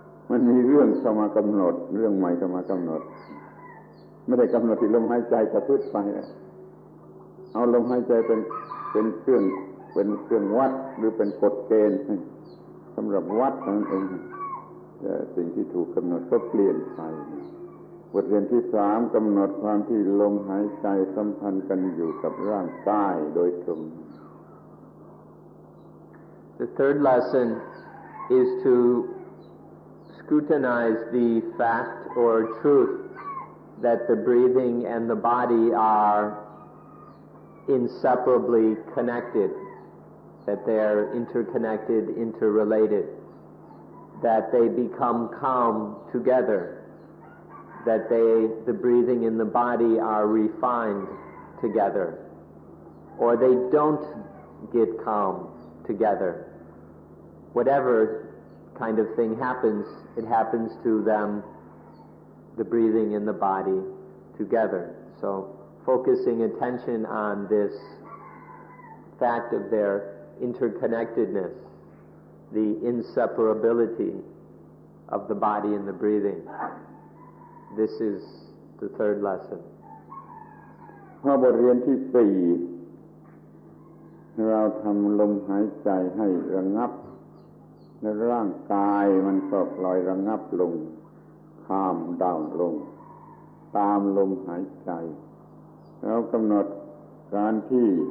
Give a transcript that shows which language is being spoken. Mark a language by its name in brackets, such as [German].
[Thai] มันมีเรื่องเข้ามากำหนดเรื่องใหม่เข้ามากำหนดไม่ได้กำหนดที่ลมหายใจจะพึ่งไปเอาลมหายใจเป็นเครื่องวัดหรือเป็นกฎเกณฑ์สำหรับวัดนั่นเองแต่สิ่งที่ถูกกำหนดก็เปลี่ยนไปบทเรียนที่สามกำหนดความที่ลมหายใจสัมพันธ์กันอยู่กับร่างกายโดยตรง [English] The third lesson is to scrutinize the fact or truth that the breathing and the body are inseparably connected, that they are interconnected, interrelated, that they become calm together, that the breathing and the body are refined together, or they don't get calm together. Whatever kind of thing happens, it happens to them, the breathing and the body together. So focusing attention on this fact of their interconnectedness, the inseparability of the body and the breathing. This is the third lesson. [Thai] พอบทเรียนที่สี่เราทำลมหายใจให้ระงับและร่างกายมันก็ปล่อยระงับลง [English] calm down [Thai] ลงตามลมหายใจเรากำหนดการที่